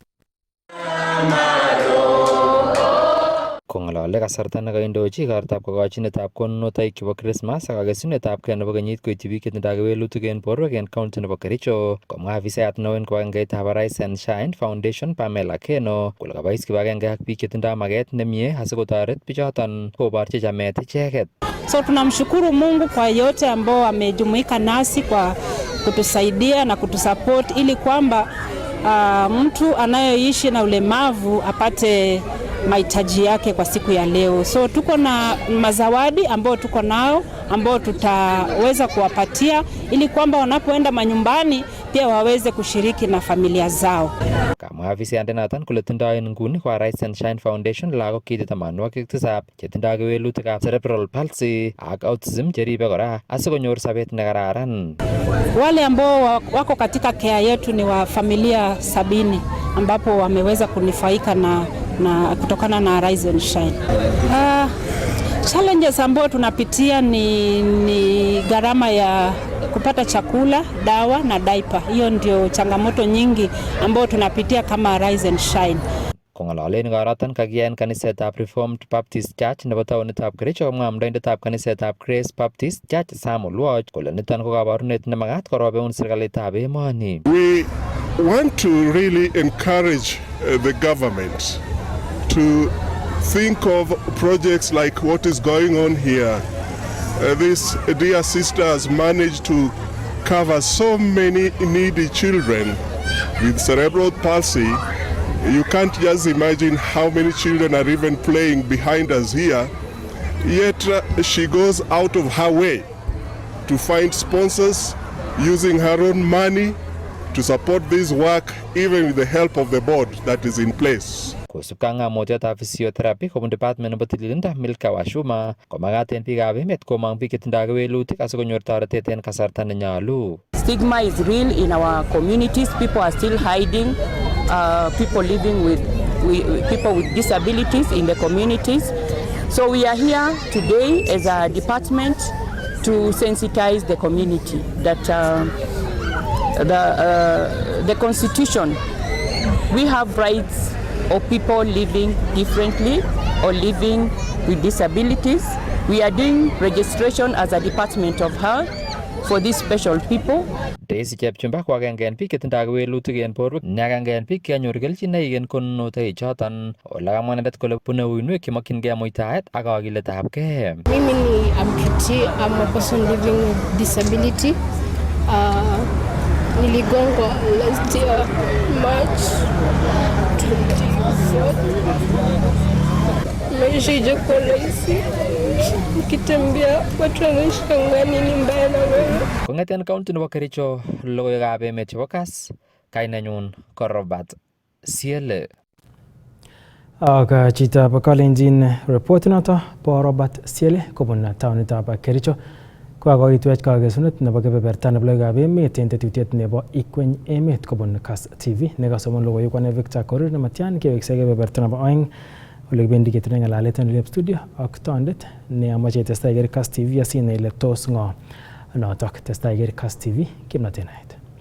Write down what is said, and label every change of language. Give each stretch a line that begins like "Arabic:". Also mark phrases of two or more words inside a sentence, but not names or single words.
Kalenjin: Kong'alale kasarta nekaindochi igortab kokochinetab konunotoik chebo Christmas ak kakesunetabgei nebo kenyit koityi biik chetindoi kewelutik en borwek en county nebo Kericho, komwa afisayat neo en kibagengeitab Arise and Shine Foundation Pamela Keno kole kabois kibagenge ak biik chetindoi maget nemie asikotoret bichoton koborchi chamet icheket.
Swahili: So tunamshukuru Mungu kwa yote ambao amejumuika nasi kwa kutusaidia na kutusupport ili kwamba mtu anayoishi na ulemavu apate mahitaji yake kwa siku ya leo. So tuko na mazawadi ambao tuko nao ambao tutaweza kuwapatia ili kwamba wanapoenda manyumbani pia waweze kushiriki na familia zao.
Kalenjin: Kama afisayat noton kole tindoi nguni kwa Arise and Shine Foundation lagok kiti 87 chetindoi kewelutikab
English: cerebral palsy
Kalenjin: ak autism cheribe kora asikonyor sobet nekararan.
Swahili: Wale ambao wako katika care yetu ni wa familia 70 ambapo wameweza kunufaika na kutokana na Arise and Shine. Challenges ambao tunapitia ni gharama ya kupata chakula, dawa na diaper. Hiyo ndio changamoto nyingi ambao tunapitia kama Arise and Shine.
Kalenjin: Kong'alalen igoroton kakiyaen kanisetab Reformed Baptist Church nebo taonitab Kericho komwa amdoindetab kanisetab Grace Baptist Church Samuel Watch kole niton ko kabarunet nemagat korobeun serikalitab emoni.
English: We want to really encourage the government to think of projects like what is going on here. This dear sister has managed to cover so many needy children with cerebral palsy. You can't just imagine how many children are even playing behind us here. Yet she goes out of her way to find sponsors using her own money to support this work, even with the help of the board that is in place.
Kalenjin: Kosubkei ng'amutietab physiotherapy kobun department nebo tililindo Milka Washuma komagat en biikab emet komong biik chetindoi kewelutik asikonyor toretet en kasarta nenyolu.
English: Stigma is real in our communities. People are still hiding people living with people with disabilities in the communities. So we are here today as a department to sensitize the community that the Constitution, we have rights of people living differently or living with disabilities. We are doing registration as a department of health for these special people.
Kalenjin: Daisy Chepchumba ko agenge en biik chetindoi kewelutik en borwek ne agenge en biik chekanyor kelchinoik en konunotoik choton. Ole kamwa inendet kole bune uinwek chemokyingei muitaet ak kakiletabgei.
Swahili: Mimi ni amputee,
English: I'm a person living with disability.
Swahili: Niligongwa
English: last year
Swahili: March 24. Maisha ijakuwa rahisi. Nikitembea watu wanashangaa nini mbaya na wewe.
Kalenjin: Kong'eten county nebo Kericho logoiwekab emet chebo KASS, kainenyun ko Robert Siele. Ak chitab Kalenjin report noto bo Robert Siele kobun taonitab Kericho Kokoitwech kakesunet nebo kebeberta nebo logoiwekab emet en tetutiet nebo Ikweny emet kobun KASS TV nekasomon logoiwek ane Victor Korir nematyan keweksei kebeberta nebo oeng ole kibendi ketune ng'alalet en olep studio ak tondet ne amache testai iker KASS TV asinai ile tos ng'o notok testai iker KASS TV kimnatet naet.